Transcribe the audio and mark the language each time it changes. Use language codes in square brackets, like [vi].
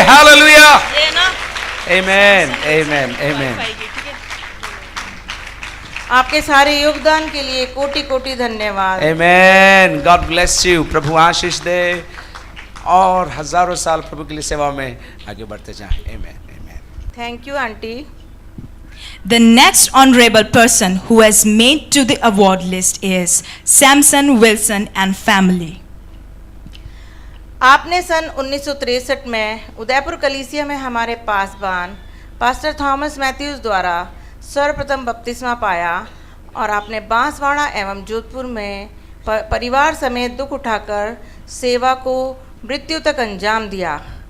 [hi] Hallelujah, आमेन, आमेन, आमेन। आपके सारे योगदान के लिए कोटि कोटि धन्यवाद। [en] Amen. God bless you. [hi] प्रभु आशीष दे और हजारों साल प्रभु के लिए सेवा में आगे बढ़ते जाएं। आमेन, आमेन। [en] Thank you aunty. The next honorable person who has made to the award list is Samson Wilson and family. [hi] आपने सन 1963 में उदयपुर कलीसिया में हमारे पासबान पास्टर थॉमस मैथ्यूज द्वारा सर्वप्रथम बपतिस्मा पाया और आपने बांसवाड़ा एवं जोधपुर में परिवार समेत दुख उठाकर सेवा को मृत्यु तक अंजाम दिया।